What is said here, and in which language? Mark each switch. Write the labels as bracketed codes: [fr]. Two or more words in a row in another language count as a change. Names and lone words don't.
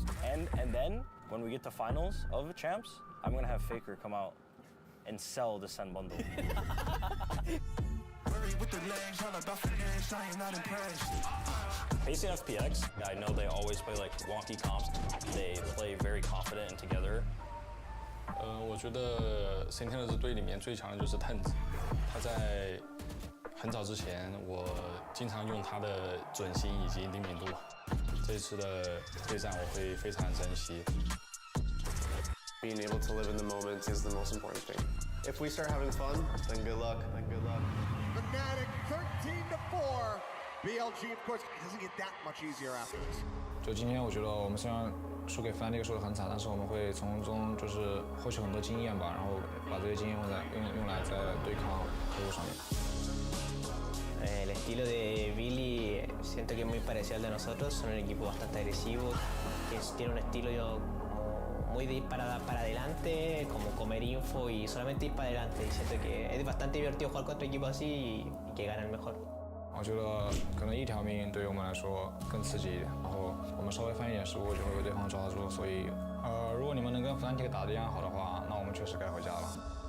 [en] And then, when we get to finals of champs, I'm gonna have Faker come out and sell the SEN bundle. Facing FPX, I know they always play like wonky comps. They play very confident and together. [zh] 我觉得 SEN 的队里面最强的就是 Tens， 他在很早之前，我经常用他的准心以及灵敏度。这次的对战我会非常珍惜。 [en] Being able to live in the moment is the most important thing. If we start having fun, then good luck. Fnatic 13-4. BLG, of course, doesn't get that much easier after this. [zh] 就今天，我觉得我们虽然输给 Fnatic 输得很惨，但是我们会从中就是获取很多经验吧，然后把这些经验用来在对抗KRU上面。 [es] El estilo de Billy siento que es muy parecido al de nosotros, son un equipo bastante agresivo, que tiene un estilo muy de ir para adelante, como comer info y solamente ir para adelante. Y siento que es bastante divertido jugar contra equipos así y que gana el mejor. [zh] 我觉得可能一条命对于我们来说更刺激一点，然后我们稍微犯一点失误就会被对方抓住，所以如果你们能跟 Fnatic 单体打得一样好的话，那我们确实该回家了。